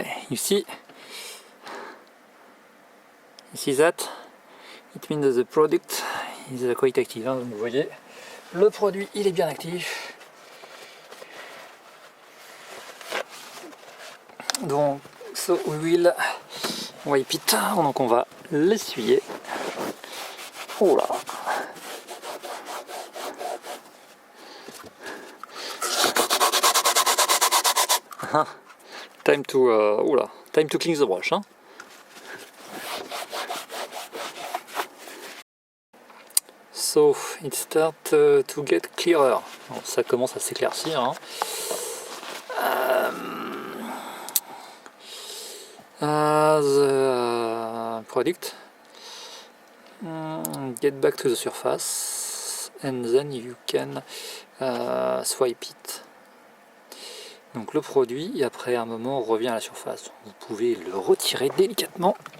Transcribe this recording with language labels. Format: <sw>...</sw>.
<en>You see that? It means that the product is quite active.</en> <fr>Donc vous voyez, le produit il est bien actif. Donc,</fr> <en>so we will wipe it.</en> <fr>Donc on va l'essuyer. Oh là!</fr> <en>Time to clean the brush. So it starts to get clearer.</en> <fr>Alors, ça commence à s'éclaircir.</fr> <en>The product get back to the surface and then you can swipe it.</en> <fr>Donc le produit, après un moment, revient à la surface. Vous pouvez le retirer délicatement.</fr>